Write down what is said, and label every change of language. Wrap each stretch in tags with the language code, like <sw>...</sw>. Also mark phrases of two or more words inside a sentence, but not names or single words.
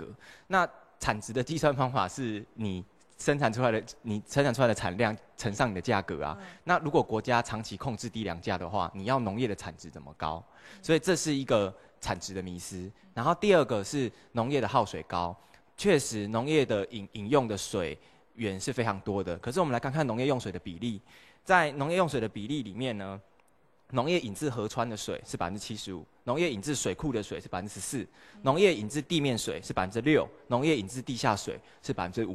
<zh>那產值的計算方法是你生產出來的產量乘上你的價格啊。那如果國家長期控制低糧價的話，你要農業的產值怎麼高？所以這是一個產值的迷思。然後第二個是農業的耗水高。確實，農業的飲用的水源是非常多的。可是我們來看看農業用水的比例，在農業用水的比例裡面呢，農業引自河川的水是75%，農業引自水庫的水是14%，農業引自地面水是6%，農業引自地下水是5%。</zh>